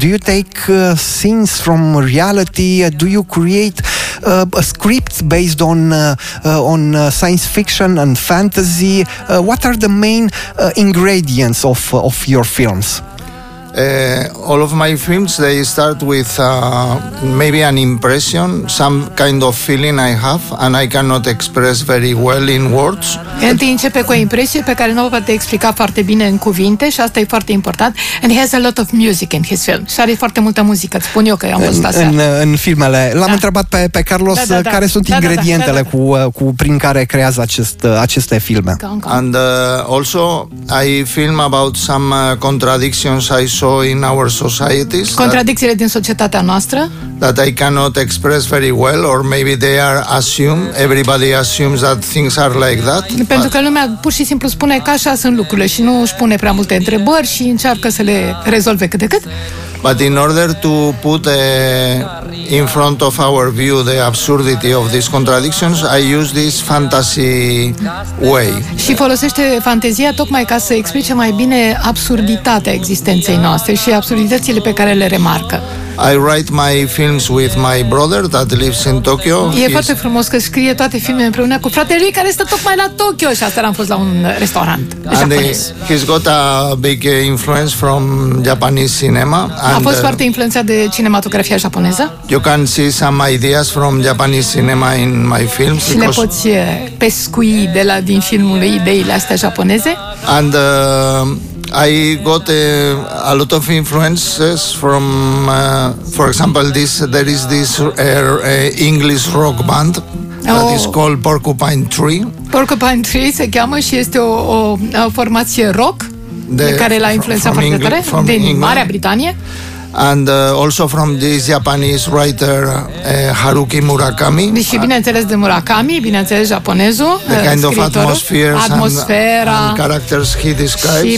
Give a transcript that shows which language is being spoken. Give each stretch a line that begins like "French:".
English: Do you take scenes from reality? Do you create a script based on science fiction and fantasy? What are the main ingredients of your films? All of my films, they start with maybe an impression, some kind of feeling I have, and I cannot express very well in words.
Romanian: Întâi începe cu o impresie pe care nu o poate explica foarte bine în cuvinte și asta e foarte important.
English: And he has a lot of music in his film.
Romanian: Și are foarte multă muzică, îți spun eu că am văzut asta. În filmele. L-am întrebat pe Carlos care sunt ingredientele prin care creează aceste filme.
English: And also, I film about some contradictions I saw also in our societies.
Romanian: Contradicțiile din societatea noastră.
English: That I cannot express very well, or maybe they are assumed. Everybody assumes that things are like that.
Romanian: Pentru că lumea pur și simplu spune că așa sunt lucrurile și nu își pune prea multe întrebări și încearcă să le rezolve cât de cât.
English: But in order to put in front of our view the absurdity of these contradictions, I use this fantasy way.
Romanian: Și folosește fantezia tocmai ca să explice mai bine absurditatea existenței noastre și absurditățile pe care le remarcă.
English: I write my films with my brother that lives in Tokyo.
Romanian: E foarte frumos că scrie toate filmele împreună cu fratele lui care stă tocmai la Tokyo și astăzi am fost la un restaurant japonez.
English: He's got a big influence from Japanese cinema.
Romanian: A fost foarte influențat de cinematografia japoneză.
English: You can see some ideas from Japanese cinema in my films.
Romanian: Și le poți pescui de la din filmul lui ideile astea japoneze.
English: And I got a lot of influences from, for example, there is this English rock band that is called Porcupine Tree.
Romanian: Porcupine Tree se cheamă și este o formație rock de care l-a influențat foarte tare din Marea Britanie.
English: And also from this Japanese writer Haruki Murakami.
Romanian: Și bineînțeles de Murakami, bineînțeles japonezul,
English: the kind of atmosfera and characters he describes.